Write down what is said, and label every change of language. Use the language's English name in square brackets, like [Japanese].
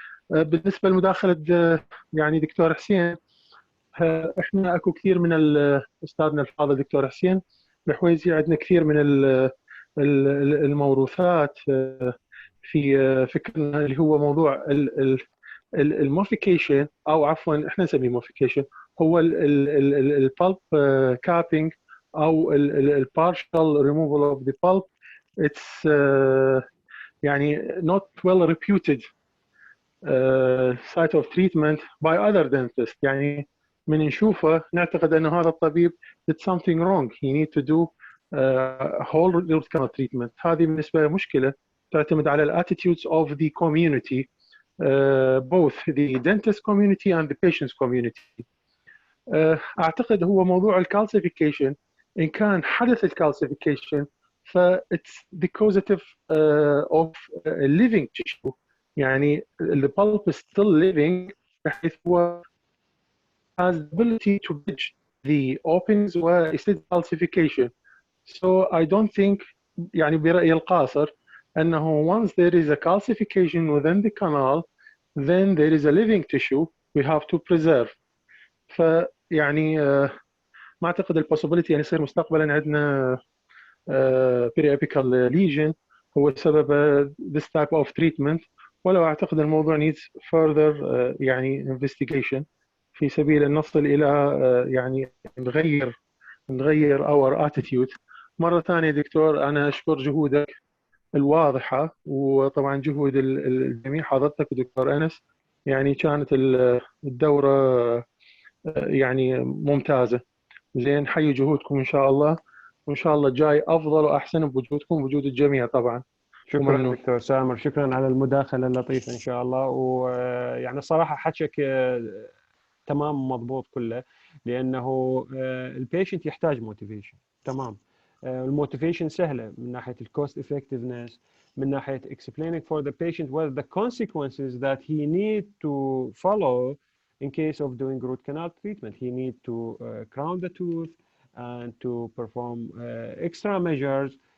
[Arabic] بالنسبة لمداخلة يعني دكتور حسين، احنا اكو كثير من استاذنا الفاضل دكتور حسين الحويزي، عندنا كثير من الموروثات في فكرنا اللي هو موضوع المورفيكيشن، او عفوا احنا نسميه مورفيكيشن، هو البulp كابينج او البارشال ريموفال اوف ذا pulp. [English] It's يعني not well reputed site of treatment by other dentists. [Arabic] يعني من نشوفه نعتقد أن هذا الطبيب [English] did something wrong. He need to do whole root canal treatment. [Arabic] هذه بالنسبة مشكلة تعتمد على ال [English] attitudes of the community, both the dentist community and the patients community. [Arabic] أعتقد هو موضوع الكالسيفيكيشن، إن كان حدث الكالسيفيكيشن ف [English] it's the causative of living tissue. يعني the pulp is still living [Arabic] بحيث هو [English] has the ability to bridge the openings [Arabic] ويصير [English] calcification. So I don't think [Arabic] يعني برأيي القاصر أنه [English] once there is a calcification within the canal, then there is a living tissue we have to preserve. [Arabic] فيعني ما أعتقد البوسيبيليتي يعني يصير مستقبلا عندنا periapical lesion هو سبب [English] this type of treatment، [Arabic] ولو أعتقد الموضوع [English] needs further [Arabic] يعني investigation في سبيل أن نصل إلى يعني نغير [English] our attitude. [Arabic] مرة ثانية دكتور أنا أشكر جهودك الواضحة، وطبعا جهود الجميع، حضرتك ودكتور أنس، يعني كانت الدورة يعني ممتازة. زين، حي جهودكم إن شاء الله، وإن شاء الله الجاي أفضل وأحسن بوجودكم ووجود الجميع طبعا. شكرا وممنون. دكتور سامر، شكرا على المداخلة اللطيفة إن شاء الله. ويعني صراحة حكيك تمام مضبوط كله، لأنه البيشنت يحتاج موتيفيشن. تمام، الموتيفيشن سهلة من ناحية الكوست [English] effectiveness، [Arabic] من ناحية [English] explaining for the patient what the consequences that he need to follow in case of doing root canal treatment. He need to crown the tooth and to perform extra measures.